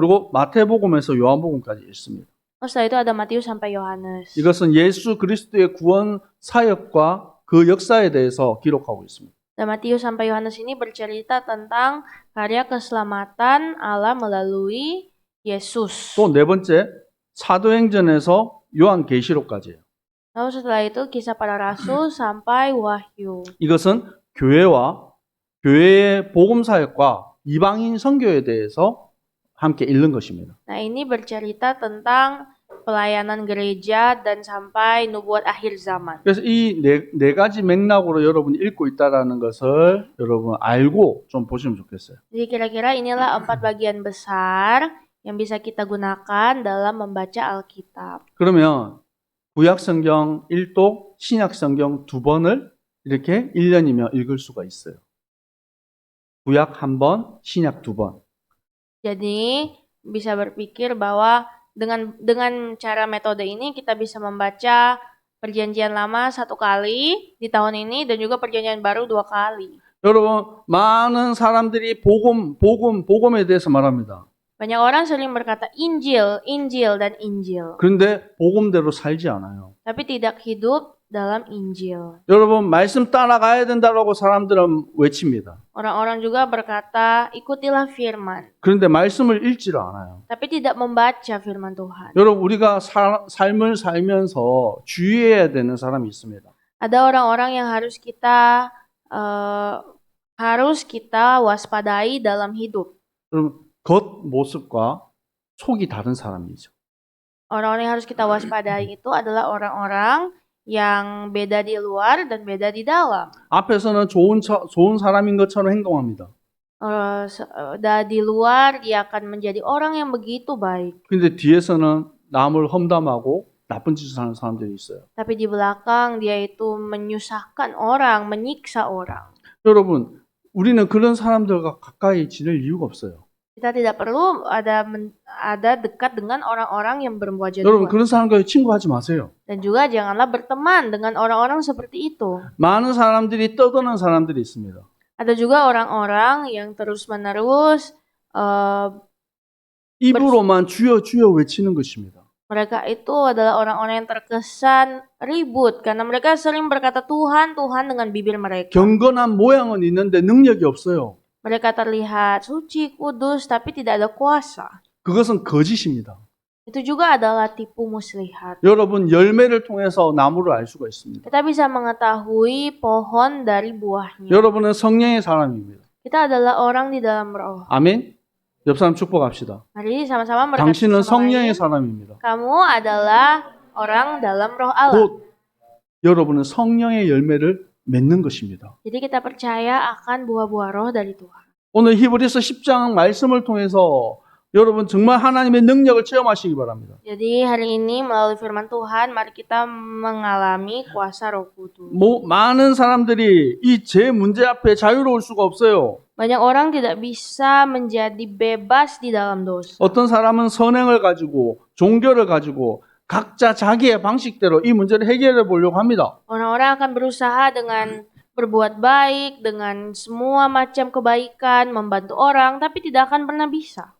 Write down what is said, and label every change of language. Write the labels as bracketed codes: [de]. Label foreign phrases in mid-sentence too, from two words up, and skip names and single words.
[ko] 그리고 마태복음에서 요한복음까지 읽습니다. [id] Setelah itu ada Matius sampai Yohanes. [ko] 이것은 예수 그리스도의 구원 사역과 그 역사에 대해서 기록하고 있습니다. [id] Dan Matius sampai Yohanes ini bercerita tentang karya keselamatan Allah melalui Yesus. [ko] 또 네 번째 사도행전에서 요한계시록까지예요. [id] Lalu setelah itu kisah para rasul sampai Wahyu. [ko] 이것은 교회의 복음 사역과 이방인 선교에 대해서 함께 읽는 것입니다. [id] Nah, ini bercerita tentang pelayanan gereja dan sampai nubuat akhir zaman. [ko] 그래서 이 네 가지 맥락으로 여러분이 읽고 있다라는 것을 여러분 알고 좀 보시면 좋겠어요. [id] Jadi kira-kira inilah 4 bagian besar yang bisa kita gunakan dalam membaca Alkitab. [ko] 그러면 구약 성경 1독, 신약 성경 2번을 이렇게 1년이면 읽을 수가 있어요. 구약 1번, 신약 2번. [id] Jadi bisa berpikir bahwa dengan cara metode ini kita bisa membaca Perjanjian Lama 1 kali di tahun ini dan juga Perjanjian Baru 2 kali. [ko] 여러분 많은 사람들이 복음에 대해서 말합니다. [id] Banyak orang sering berkata Injil, Injil, dan Injil. [ko] 그런데 복음대로 살지 않아요. [id] Tapi tidak hidup dalam Injil. [ko] 여러분 말씀 따라가야 된다고 사람들은 외칩니다. [id] Orang-orang juga berkata, ikutilah firman. [ko] 그런데 말씀을 읽지를 않아요. [id] Tapi tidak membaca firman Tuhan. [ko] 여러분 우리가 삶을 살면서 주의해야 되는 사람이 있습니다. [id] Ada orang-orang yang harus kita waspadai dalam hidup. [ko] 여러분 겉모습과 속이 다른 사람이죠. [id] Orang-orang yang harus kita waspadai itu adalah orang-orang yang beda di luar dan beda di dalam. [ko] 앞에서는 좋은 사람인 것처럼 행동합니다. [id] Di luar dia akan menjadi orang yang begitu baik. [ko] 근데 뒤에서는 남을 험담하고 나쁜 짓을 하는 사람들이 있어요. [id] Tapi di belakang dia itu menyusahkan orang, menyiksa orang. [ko] 여러분, 우리는 그런 사람들과 가까이 지낼 이유가 없어요. [id] Kita tidak perlu ada dekat dengan orang-orang yang berwajah [ko] 여러분, [id] dua. [ko] 그런 사람과 친구하지 마세요. [id] Dan juga janganlah berteman dengan orang-orang seperti itu. [ko] 많은 사람들이 떠드는 사람들이 있습니다. [id] Ada juga orang-orang yang terus-menerus [ko] 입으로만 주여 주여 외치는 것입니다. [id] mereka itu adalah orang-orang yang terkesan ribut karena mereka sering berkata Tuhan, Tuhan dengan bibir mereka. [ko] 경건한 모양은 있는데 능력이 없어요. [id] Mereka terlihat suci, kudus, tapi tidak ada kuasa. [ko] 그것은 거짓입니다. [id] Itu juga adalah tipu muslihat. [ko] 여러분, 열매를 통해서 나무를 알 수가 있습니다. [id] Kita bisa mengetahui pohon dari buahnya. [ko] 여러분은 성령의 사람입니다. [id] Kita adalah orang di dalam roh. [ko] 아멘. 옆 사람 축복합시다. [id] Mari sama-sama berkata [ko] 당신은 [id] sama [ko] 성령의 [id] lain. [ko] 사람입니다. [id] Kamu adalah orang dalam roh Allah. [ko] 곧 여러분은 성령의 열매를 맺는 것입니다. [id] Jadi kita percaya akan buah-buah roh dari Tuhan. [ko] 오늘 히브리서 10장 말씀을 통해서 여러분 정말 하나님의 능력을 체험하시기 바랍니다. [id] Jadi hari ini melalui firman Tuhan, mari kita mengalami kuasa Roh Kudus. [ko] 많은 사람들이 이 제 문제 앞에 자유로울 수가 없어요. [id] Banyak orang tidak bisa menjadi bebas di dalam dosa. [ko] 어떤 사람은 선행을 가지고 종교를 가지고 각자 자기의 방식대로 이 문제를 해결해 보려고 합니다. [id] Orang-orang akan berusaha dengan berbuat baik, dengan semua macam kebaikan, membantu orang, tapi tidak akan pernah bisa.